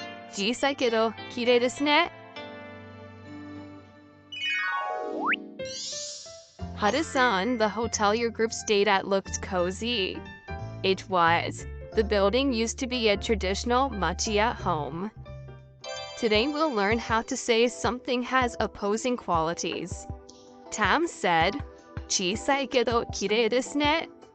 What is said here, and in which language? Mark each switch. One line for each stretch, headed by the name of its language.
Japanese: 小さいけど綺麗ですね。
English: Haru-san, the hotel your group stayed at looked cozy. It was. The building used to be a traditional machiya home. Today we'll learn how to say something has opposing qualities. Tam said,
Japanese: 小さいけど綺麗ですね.